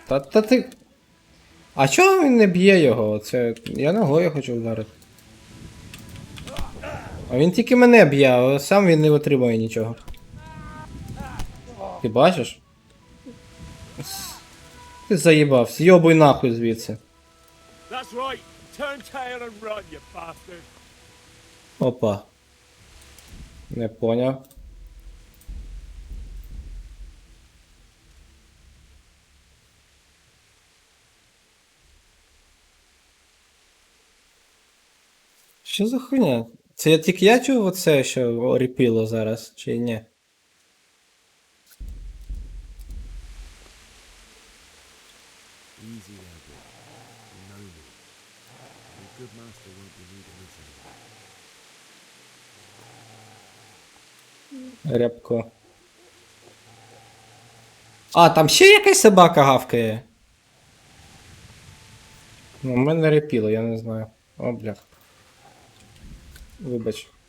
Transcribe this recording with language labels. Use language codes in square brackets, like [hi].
[uk] Та ти... А чого він не б'є його? Це... Я ногою хочу вдарити. А він тільки мене б'є, а сам він не отримує нічого. Ти бачиш? Ти заїбав, з'йобуй нахуй звідси. [en] That's right. Turn tail and run, you bastard. [uk] Опа. Не поняв. Що за хуйня? Це тільки я чув оце, що ріпіло зараз, чи ні? [en] Easy there, boy. You know me. A good master won't be needing this anymore. [uk] Рябко. А, там ще якась собака гавкає. Ну, в мене репіло, я не знаю. О, блях. Вибач.